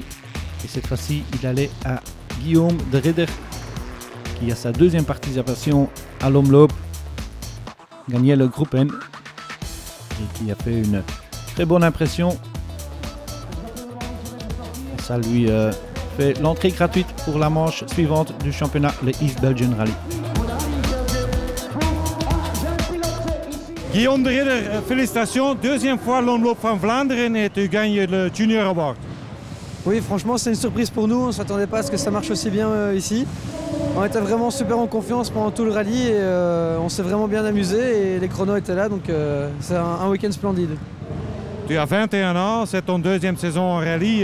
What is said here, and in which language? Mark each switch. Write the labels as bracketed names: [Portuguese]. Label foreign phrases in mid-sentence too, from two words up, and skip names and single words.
[French] Et cette fois-ci, il allait à Guillaume de Ridder, qui a sa 2e participation à l'Omloop, gagnait le groupe N et qui a fait une très bonne impression. Et ça lui fait l'entrée gratuite pour la manche suivante du championnat, le East Belgian Rally. Guillaume de Ridder, félicitations. 2e fois l'Omloop van Vlaanderen et tu gagnes le Junior Award. Oui, franchement, c'est une surprise pour nous. On ne s'attendait pas à ce que ça marche aussi bien ici. On était vraiment super en confiance pendant tout le rallye et on s'est vraiment bien amusé et les chronos étaient là, donc c'est un week-end splendide. Tu as 21 ans, c'est ton 2e saison en rallye.